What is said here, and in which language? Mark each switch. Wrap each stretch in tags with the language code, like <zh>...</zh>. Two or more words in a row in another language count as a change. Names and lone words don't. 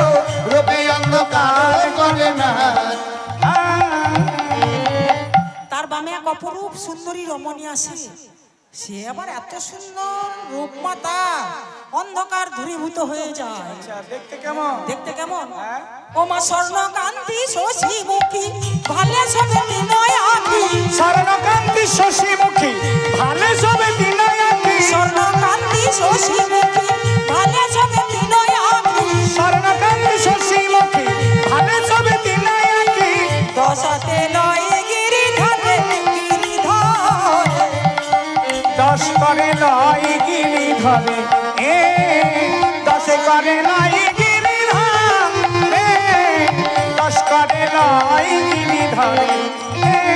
<bn>রূপে অন্ধকার করে না, তার বামে এক অপরূপ সুন্দরী রমণী আসে। সে আবার এত সুন্দর রূপমাতা, অন্ধকার দূরীভূত হয়ে যায়। আচ্ছা, দেখতে কেমন? দেখতে কেমন হ্যাঁ? ও মা, স্বর্ণকান্তি শশীমুখী ভালে সবে বিনয় আঁখি, স্বর্ণকান্তি শশীমুখী ভালে সবে বিনয়াতি, স্বর্ণকান্তি শশীমুখী ভালে সবে বিনয় আঁখি, স্বর্ণকান্তি শশীমুখী ভালে সবে বিনয়াতি, দশাতে লয় গিরিধারে গিরিধারে, দশ করে লয় গিরি ধরে, এ দশে করে লয় গিরি ধরে, দশ করে লয় গিরি ধরে, এ</bn>